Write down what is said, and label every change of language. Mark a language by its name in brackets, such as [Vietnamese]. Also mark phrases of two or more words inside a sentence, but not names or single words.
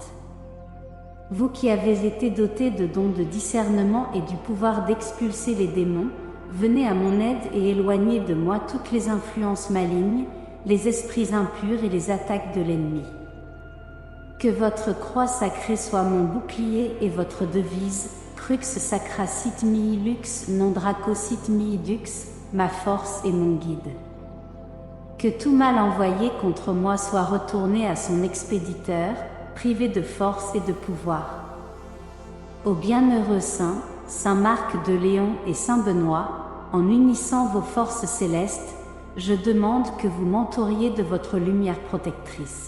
[French] Vous qui avez été doté de dons de discernement et du pouvoir d'expulser les démons, venez à mon aide et éloignez de moi toutes les influences malignes, les esprits impurs et les attaques de l'ennemi. Que votre croix sacrée soit mon bouclier et votre devise, [Latin] Crux sacra sit mihi lux, non draco sit mihi dux, [French] ma force et mon guide. Que tout mal envoyé contre moi soit retourné à son expéditeur, privé de force et de pouvoir. Ô bienheureux saints, Saint Marc de Léon et Saint Benoît, en unissant vos forces célestes, je demande que vous m'entouriez de votre lumière protectrice.